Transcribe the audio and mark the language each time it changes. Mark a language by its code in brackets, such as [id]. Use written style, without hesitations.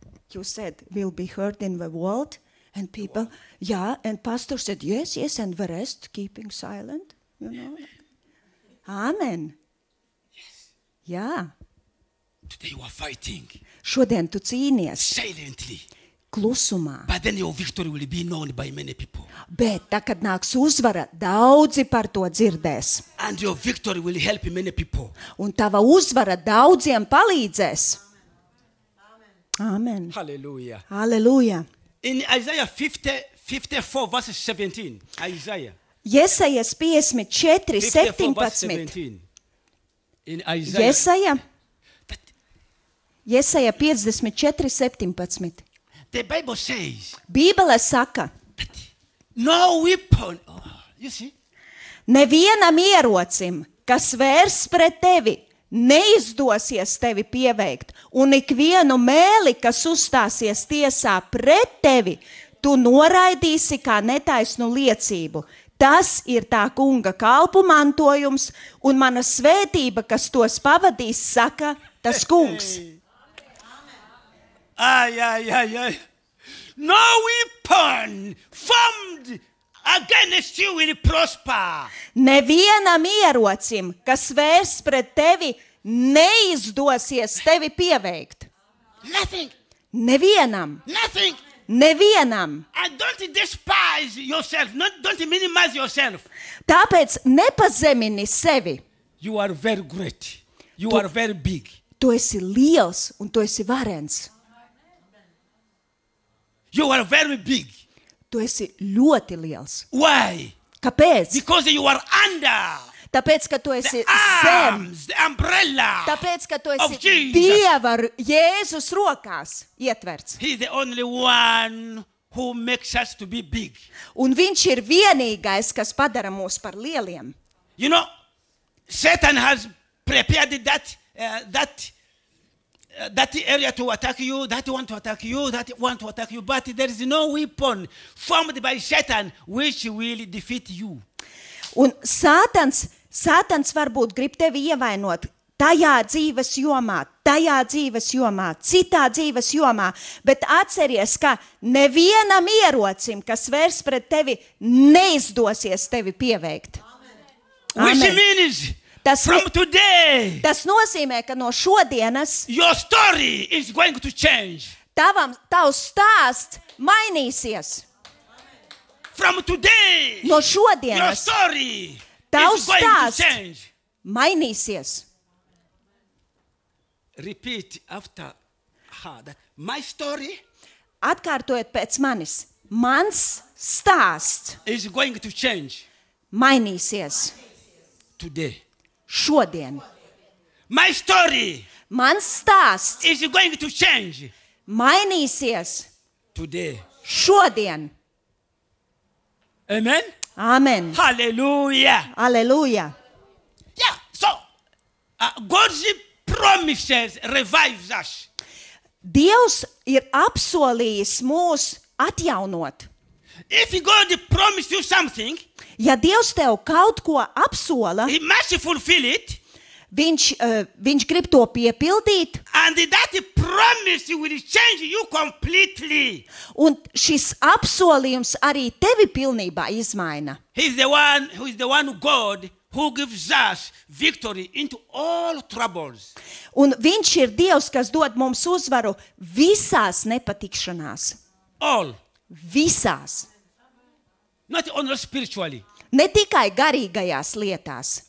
[en] You said, will be heard in the world, and people, yeah, and pastor said, yes, and the rest keeping silent, you know. [lv] Amen. Jā, [en] Today you are fighting [lv] šodien tu cīnies [en] silently. [lv] klusumā, [en] But then your victory will be known by many people. [lv] bet tā, kad nāks uzvara, daudzi par to dzirdēs. [en] And your victory will help many people. [lv] Un tava uzvara daudziem palīdzēs. Amen. [en] Hallelujah. [lv] Halleluja. [en] In Isaiah 54 verse 17. Isaiah [lv] Jesajas 54, [en] 54 verse 17. 17. In Isaiah. [lv] Jesaja 54, 17. [en] The Bible says [lv] Bībele saka, [en] that no weapon. Oh, you see? [lv] nevienam ierocim, kas vērs pret tevi, neizdosies tevi pieveikt, un ikvienu mēli, kas uzstāsies tiesā pret tevi, tu noraidīsi kā netaisnu liecību. Tas ir tā kunga kalpu mantojums, un mana svētība, kas tos pavadīs, saka tas kungs. Ay. [en] No weapon formed against you will prosper. [lv] Nevienam ierocim, kas vērs pret tevi, neizdosies tevi pieveikt. [en] Nothing. [lv] Nevienam. [en] Nothing. [lv] Nevienam. [en] And don't despise yourself. Don't minimize yourself. [lv] Tāpēc nepazemini sevi. [en] You are very great. You are very big. [lv] Tu esi liels un tu esi varens. [en] You are very big. [lv] Tu esi ļoti liels. [en] Why? [lv] Kāpēc? [en] Because you are under [lv] Tāpēc, ka tu esi [en] the [lv] zem. [en] arms, the umbrella. [lv] Tāpēc, ka tu [en] of [lv] esi [en] Jesus. [lv] Dieva Jēzus rokās ietverts. [en] He is the only one who makes us to be big. [lv] Un viņš ir vienīgais, kas padara mūs par lieliem. [en] You know, Satan has prepared that area to attack you, that want to attack you, that want to attack you, but there is no weapon formed by Satan which will defeat you. [lv] Un Sātans varbūt grib tevi ievainot tajā dzīves jomā, citā dzīves jomā, bet atceries, ka nevienam ierocim, kas vērs pret tevi, neizdosies tevi pieveikt. [en] Which Amen. means [lv] Tas, [en] from today, [lv] tas nozīmē, ka no šodienas [en] your story is going to change. [lv] tavs stāsts mainīsies. [en] From today, [lv] No [en] your [lv] šodienas [en] story [lv] tavs [en] is going to [lv] stāsts [en] change. [lv] mainīsies. [en] Repeat after her that my story [lv] Atkārtojiet pēc manis. Mans stāsts [en] is going to change [lv] mainīsies [en] today. [lv] šodien. [en] My story [lv] Mans stāsts [en] is going to change [lv] mainīsies [en] today. [lv] šodien. Amen. Amen. [en] Hallelujah. [lv] Aleluja. [en] Yeah. So God's promises revives us. [lv] Dievs ir apsolījis mūs atjaunot. [en] If God promised you something, [lv] Ja Dievs tev kaut ko apsola, [en] He must fulfill it. [lv] viņš grib to piepildīt, [en] And that promise will change you completely. [lv] un šis apsolījums arī tevi pilnībā izmaina. [en] He's the one who is the one God who gives us victory into all troubles. [lv] Un viņš ir Dievs, kas dod mums uzvaru visās nepatikšanās. [en] All. [lv] Visās. [en] Not only spiritually. [lv] Ne tikai garīgajās lietās.